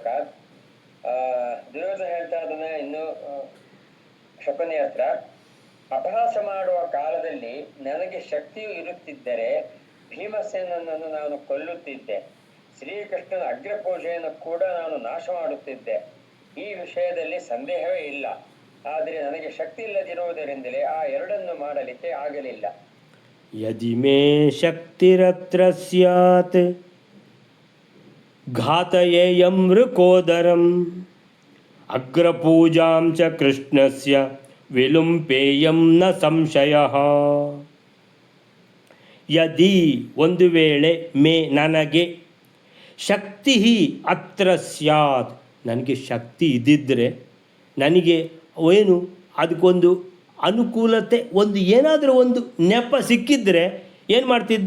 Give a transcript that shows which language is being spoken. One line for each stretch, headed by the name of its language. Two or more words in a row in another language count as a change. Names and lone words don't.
Kannada: ದುರ್ಯೋಧನ ಹೇಳ್ತಾ ಅದನ್ನ ಇನ್ನು ಶಕುನಿ ಹತ್ರ, ಅಪಹಾಸ ಮಾಡುವ ಕಾಲದಲ್ಲಿ ನನಗೆ ಶಕ್ತಿಯು ಇರುತ್ತಿದ್ದರೆ ಭೀಮಸೇನನನ್ನು ನಾನು ಕೊಲ್ಲುತ್ತಿದ್ದೆ, ಶ್ರೀಕೃಷ್ಣನ ಅಗ್ರಪೂಜೆಯನ್ನು ಕೂಡ ನಾನು ನಾಶ ಮಾಡುತ್ತಿದ್ದೆ. ಈ ವಿಷಯದಲ್ಲಿ ಸಂದೇಹವೇ ಇಲ್ಲ. ಆದರೆ ನನಗೆ ಶಕ್ತಿ ಇಲ್ಲದಿರುವುದರಿಂದಲೇ ಆ ಎರಡನ್ನು ಮಾಡಲಿಕ್ಕೆ ಆಗಲಿಲ್ಲ.
Sanskrit: ಯದಿ ಮೇ ಶಕ್ತಿರತ್ರ ಸ್ಯಾತ್ ಘಾತಯೇಯಂ ವೃಕೋದರಂ ಅಗ್ರಪೂಜಾಂ ಚ ಕೃಷ್ಣಸ್ಯ ವಿಲುಂಪೇಯಂ ನ ಸಂಶಯಃ.
Kannada: ಯದಿ ಒಂದು ವೇಳೆ, ಮೇ ನನಗೆ,
Sanskrit: ಶಕ್ತಿ ಅತ್ರ ಸ್ಯಾತ್
Kannada: ನನಗೆ ಶಕ್ತಿ ಇದ್ದಿದ್ದರೆ, ನನಗೆ ಏನು ಅದಕ್ಕೊಂದು ಅನುಕೂಲತೆ, ಒಂದು ಏನಾದರೂ ಒಂದು ನೆಪ ಸಿಕ್ಕಿದ್ರೆ ಏನು ಮಾಡ್ತಿದ್ದೆ?